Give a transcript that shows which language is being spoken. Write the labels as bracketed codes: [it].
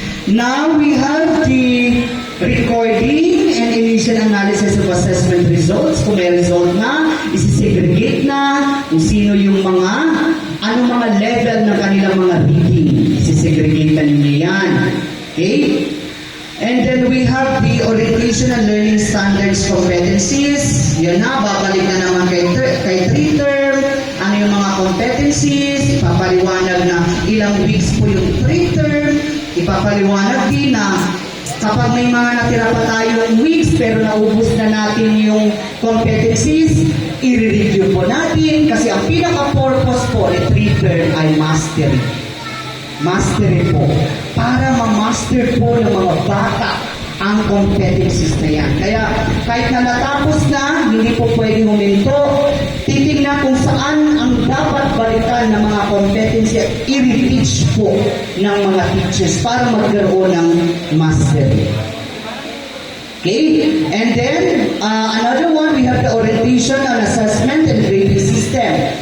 [en] Now, we have the recording and initial analysis of assessment results. [tl] Kung may result na, isi-segregate na kung sino yung anong mga level ng kanilang mga reading. Isi-segregate na ninyo yan. Okay? [en] And then we have the orientation and learning standards competencies. [tl] Yan na, babalik na naman kay 3-term. Ano yung mga competencies? Ipapaliwanag na ilang weeks po yung 3-term. Ipapaliwanag din na kapag may mga natira pa tayong weeks pero naubos na natin yung competencies, i-review po natin kasi ang pinaka-purpose po ng 3-term ay mastery. Mastery po. Para ma-master po ng mga bata ang competencies na yan. Kaya kahit na natapos na, hindi po pwede huminto. Titingnan kung saan ang dapat balikan ng mga competency at i-reteach po ng mga teachers para magkaroon ng mastery. Okay? [en] And then, another one, we have the orientation and assessment and grading system.